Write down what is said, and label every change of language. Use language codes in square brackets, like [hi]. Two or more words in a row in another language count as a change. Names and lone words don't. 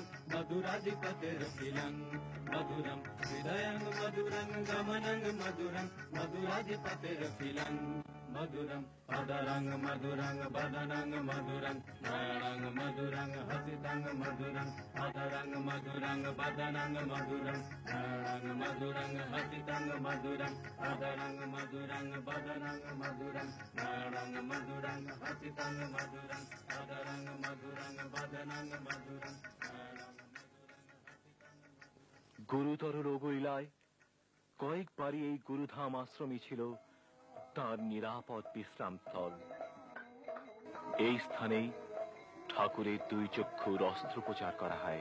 [sa] मधुराधिपतिरखिलं मधुरं हृदयं मधुरं गमनं मधुरं मधुराधिपतिरखिलं मधुरं अदरं मधुरं बदनं मधुरं नयनं मधुरं हसितं मधुरं अदरं मधुरं बदनं मधुरं नयनं मधुरं हसितं मधुरं अदरं मधुरं बदनं मधुरं नयनं मधुरं हसितं मधुरं अदरं मधुरं बदनं मधुरं [bn] গুরুতর রোগলীলায় কয়েকবারই এই গুরুধাম আশ্রমই ছিল তার নিরাপদ বিশ্রামস্থল। এই স্থানেই ঠাকুরের দুই চক্ষুর অস্ত্রোপচার করা হয়।